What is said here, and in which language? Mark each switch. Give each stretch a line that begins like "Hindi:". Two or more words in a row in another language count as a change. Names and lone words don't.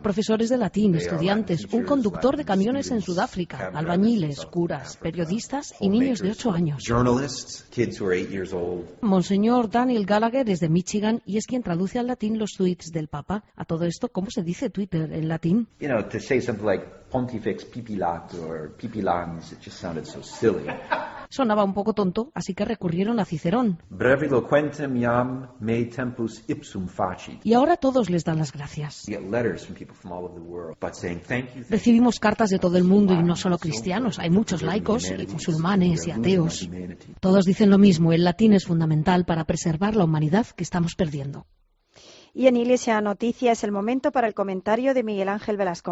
Spanish: Profesores de latín, estudiantes, un conductor de camiones en Sudáfrica, albañiles, curas, periodistas y niños de 8 años. Monseñor Daniel Gallagher es de Michigan y es quien traduce al latín los tweets del Papa. A todo esto, ¿cómo se dice Twitter en latín?
Latin: Pontifex pipilat
English: or pipilans, it just sounded so silly.
Spanish: Sonaba un poco tonto, así que recurrieron a Cicerón.
Latin: Breviloquentem iam me tempus ipsum facit.
Spanish: Y ahora todos les dan las gracias. Recibimos cartas de todo el mundo y no solo cristianos, hay muchos laicos, y musulmanes y ateos. Todos dicen lo mismo, el latín es fundamental para preservar la humanidad que estamos perdiendo. Y en Iglesia Noticia es el momento para el comentario de Miguel Ángel Velasco.